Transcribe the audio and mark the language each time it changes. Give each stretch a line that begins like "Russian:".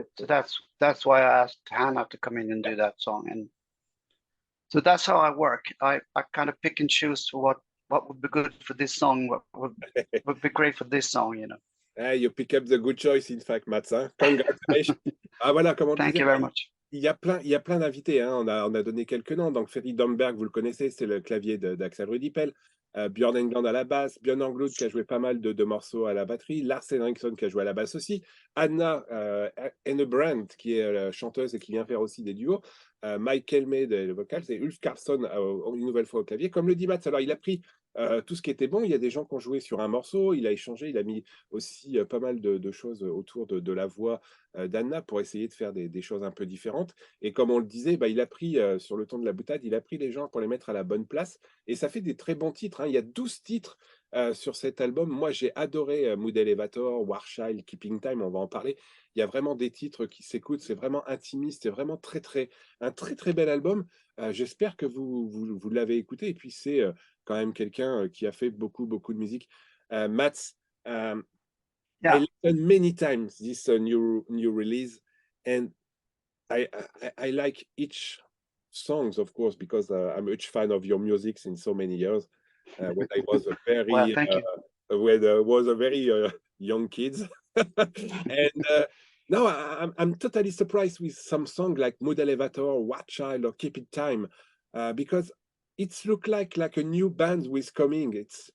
English: So that's why I asked Hannah to come in and do that song. And so that's how I work. I kind of pick and choose what would be good for this song, what would be great for this song, you know. You pick up the good choice, in fact, Mats.
French: Hein?
English: Congratulations.
French: Ah, voilà, comme on
English: Thank
French: disait,
English: you very much.
French: il y a plein d'invités. Hein. On a donné quelques noms. Donc, Ferry Domberg, vous le connaissez, c'est le clavier d'Axel Rudipel. Björn Englund à la basse. Björn Englund qui a joué pas mal de morceaux à la batterie. Lars Henriksson qui a joué à la basse aussi. Anna Hennebrand qui est chanteuse et qui vient faire aussi des duos. Mike Helme, le vocal. C'est Ulf Karlsson une nouvelle fois au clavier. Comme le dit Mats, alors il a pris tout ce qui était bon. Il y a des gens qui ont joué sur un morceau. Il a échangé. Il a mis aussi pas mal de choses autour de la voix d'Anna pour essayer de faire des choses un peu différentes. Et comme on le disait, il a pris, sur le ton de la boutade, il a pris les gens pour les mettre à la bonne place. Et ça fait des très bons titres. Hein. Il y a 12 titres sur cet album. Moi, j'ai adoré Mood Elevator, Warchild, Keeping Time, on va en parler. Il y a vraiment des titres qui s'écoutent. C'est vraiment intimiste. C'est vraiment un très bel album. J'espère que vous l'avez écouté. Et puis, c'est quand même quelqu'un qui a fait beaucoup de musique.
English: Mats, I listened many times this new release, and I like each songs, of course, because I'm a huge fan of your music since so many years. When I was a very Well, thank you. when I was a very young kid, and no, I'm totally surprised with some song like Mood Elevator, What Child, or Keep It Time, because it's look like a new band with coming.